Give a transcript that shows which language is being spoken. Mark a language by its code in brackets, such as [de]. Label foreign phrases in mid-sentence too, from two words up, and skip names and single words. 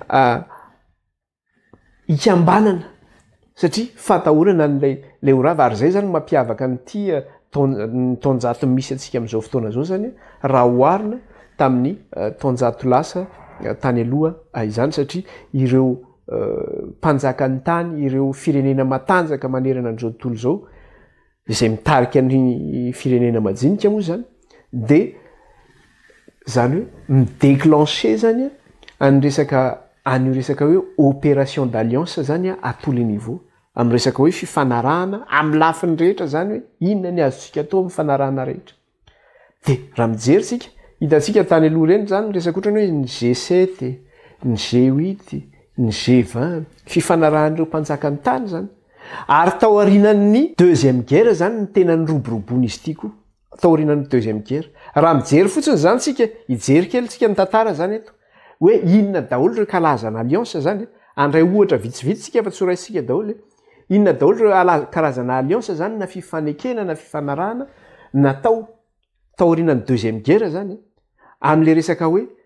[mg] ikambanana satria fatahorana n'lay horava ary zay zany mampiavaka nyty taonjato misy atsika am'izao fotoana zao zany raha oarina tamin'ny taonjato lasa tany aloha izany satria ireo mpanjakany tany ireo firenena matanjaka manerana an'izao tontolo zao izay mitarika ny firenena majinika moa zany de zany hoe midéclencher zany an'io resaka hoe [fr] opération d'alliance [mg] zany [fr] à tous les niveaux [mg] amin'ny resaka hoe fifanarahana amin'ny lafiny rehetra zany hoe inona ny azotsika atao amin'ny fanarahana rehetra de raha mijery tsika hitatsika tany aloha reny zany resaka ohatrany hoe ny G7 ny G8 ny G20 fifanarahan'ireo mpanjakany tany zany ary tao aorinan'ny [fr] deuxième guerre [mg] zany ny tena ny roborobon'izy ity koa tao aorinan'ny [fr] deuxième guerre [mg] raha mijery fotsiny zany tsika hijery kely tsika ny tantara zany eto hoe inona daholo reo karazana alliance zany andray ohatra vitsivitsitsika fa tsy horaisika daholo inona daholo reo karazana alliance zany na fifanekena na fifanarahana natao tao aorinan'ny [fr] deuxième guerre [mg] zany am'le resaka hoe